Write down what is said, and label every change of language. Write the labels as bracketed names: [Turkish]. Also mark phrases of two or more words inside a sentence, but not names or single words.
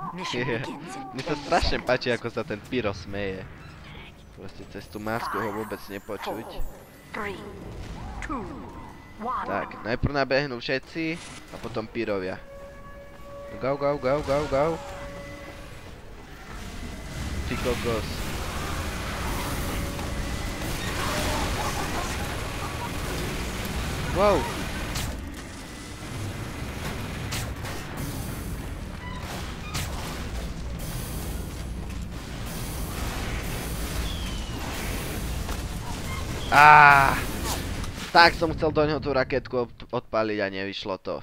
[Slovak] Mne sa strašne páči, ako sa ten Pyro smeje. Proste cez tú masku ho vôbec nepočuť. Tak, najprv nabehnú všetci a potom Pyrovia. Gau, gau, gau, gau, gau. Ty kokos. Wow. Tak som chcel do ňoho tú raketku odpáliť a nevyšlo to.